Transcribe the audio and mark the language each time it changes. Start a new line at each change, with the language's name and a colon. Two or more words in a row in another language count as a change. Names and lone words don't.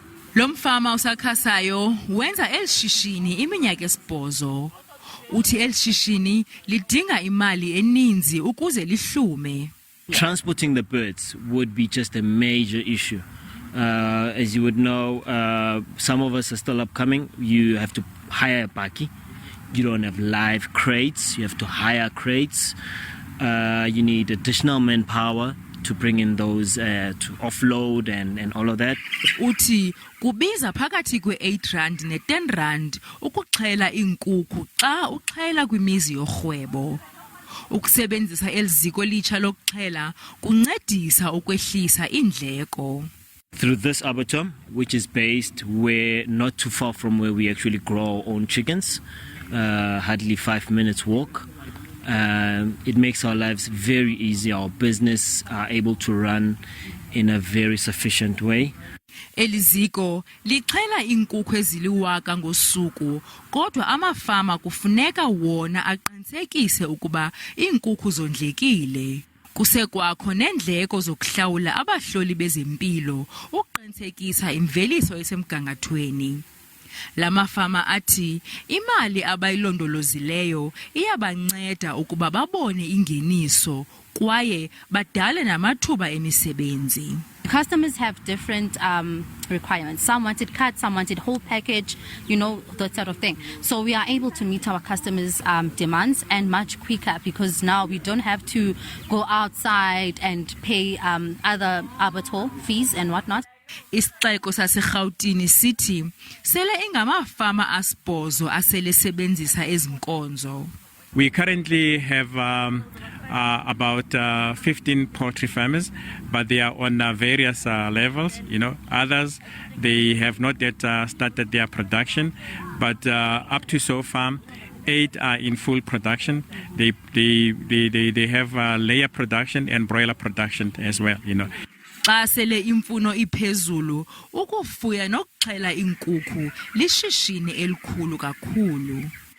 Xhosa: Lo mfama asakhasayo wenza elishishini iminyaka 8. Uthi elishishini lidinga imali eninzi ukuze lihlume.
English: Transporting the birds would be just a major issue. As you would know, some of us are still upcoming. You have to hire a bakkie. You don't have live crates. You have to hire crates. You need additional manpower to bring in those, to offload and all of that.
Xhosa: Uthi kubiza phakathi kwe-R8 ne-R10 ukuxhela iinkukhu xa uxhela kwimizi yorhwebo. Ukusebenzisa eliziko litsha lokuxhela kuncedisa ukwehlisa iindleko.
English: Through this abattoir, which is based not too far from where we actually grow our own chickens, hardly 5 minutes walk. It makes our lives very easy. Our business are able to run in a very sufficient way.
Xhosa: Eliziko lixhela iinkukhu ezili-1,000 ngosuku, kodwa amafama kufuneka wona aqinisekise ukuba iinkukhu zondlekile. Kusekwakho neendleko zokuhlawula abahloli bezempilo ukuqinisekisa imveliso esemgangathweni. La mafama athi imali abayilondolozileyo iyabanceda ukuba babone ingeniso kwaye badale namathuba emisebenzi.
English: Customers have different requirements. Some wanted cut, some wanted whole package, that sort of thing. So we are able to meet our customers' demands and much quicker because now we don't have to go outside and pay other abattoir fees and whatnot.
Xhosa: Isixeko saseRhawutini sithi sele ingamafama 8 asele sebenzisa ezinkonzo.
English: We currently have about 15 poultry farmers, but they are on various levels. Others, they have not yet started their production, but up to so far, 8 are in full production. They have layer production and broiler production as well.
Xhosa: Xa sele imfuno iphezulu, ukufuya nokuxhela iinkukhu lishishini elikhulu kakhulu.